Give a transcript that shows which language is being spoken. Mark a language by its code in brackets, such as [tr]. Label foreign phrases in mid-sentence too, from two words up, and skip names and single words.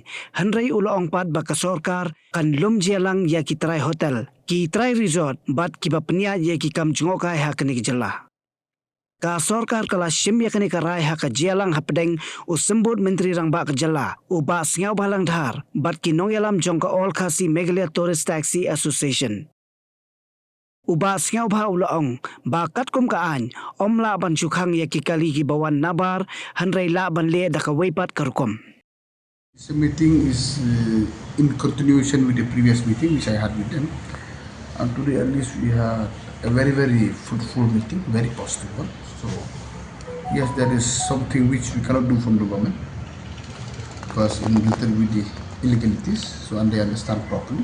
[kha] hanrei ulo ong pat ba ka Sorkar kan lum jelang ya ki trai hotel ki trai resort bat ki bapnia ye ki kam jungo ka ha kani ki jela ka Sorkar kala shim ya kani ka rai ha ka jelang hapdeng usembut menteri rang ba ka jela u ba sngau balang dhar bat ki nongyalam jong ka all khasi Meghalaya Tourist Taxi Association Uba sngau ba ulaong bakat kum kaan omla ban Khang ya ki kali ki bawan Nabar hanrei la ban le da ka weipat karukom. [en] This meeting is in continuation with the previous meeting which I had with them, and today at least we had a very fruitful meeting, very positive one. So yes, there is something which we cannot do from the government because in little with the illegalities, so and they understand properly.